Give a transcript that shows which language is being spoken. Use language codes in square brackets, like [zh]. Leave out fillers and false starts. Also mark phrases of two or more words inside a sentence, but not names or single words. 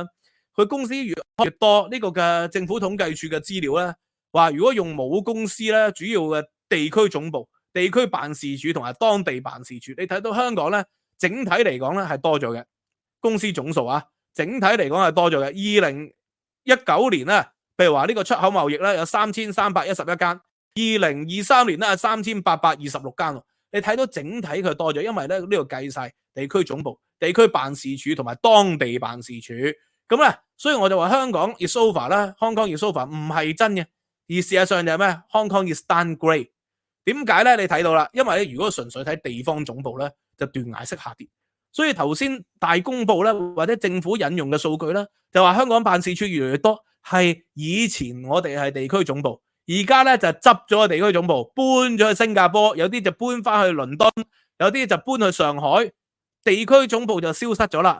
[yue] 佢公司越開越多，呢個嘅政府統計處嘅資料咧，話如果用母公司咧，主要嘅地區總部、地區辦事處同埋當地辦事處，你睇到香港咧整體嚟講咧係多咗嘅，公司總數啊，整體嚟講係多咗嘅。2019年咧，譬如話呢個出口貿易咧有3311間，2023年咧係3826間。你睇到整體佢多咗，因為咧呢度計晒地區總部、地區辦事處同埋當地辦事處。咁咧，所以我就話香港 [en] is over [yue] 啦， [en] Hong Kong is over [yue] 唔係真嘅，而事實上就係咩 ？ [en] Hong Kong is downgrade。 [yue] 點解咧？你睇到啦，因為咧如果純粹睇地方總部咧，就斷崖式下跌。所以頭先大公報咧，或者政府引用嘅數據咧，就話香港辦事處越嚟越多，係以前我哋係地區總部，而家咧就執咗個地區總部，搬咗去新加坡，有啲就搬翻去倫敦，有啲就搬去上海，地區總部就消失咗啦。